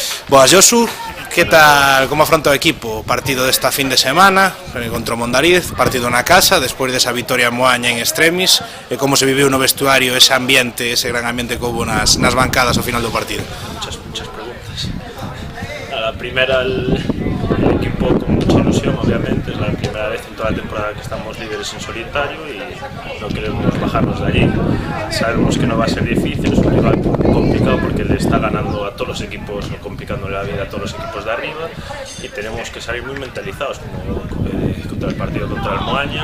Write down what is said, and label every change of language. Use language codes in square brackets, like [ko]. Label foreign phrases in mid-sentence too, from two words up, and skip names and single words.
[gl] Boas, Josu, que tal, como afronta o equipo o partido desta fin de semana contra o Mondariz, partido na casa, despois desa vitoria en Moaña en extremis, e como se viviu no vestuario ese ambiente, ese gran ambiente que houve nas bancadas ao final do partido? [es] Muchas preguntas. La primera, el equipo con mucha ilusión, obviamente, es la primera vez en toda la temporada que estamos líderes en solitario y no queremos bajarnos de allí. Sabemos que no va a ser difícil, es un rival complicado porque le está ganando a todos los equipos, o complicándole la vida a todos los equipos de arriba, y tenemos que salir muy mentalizados, como contra el partido contra el Moaña.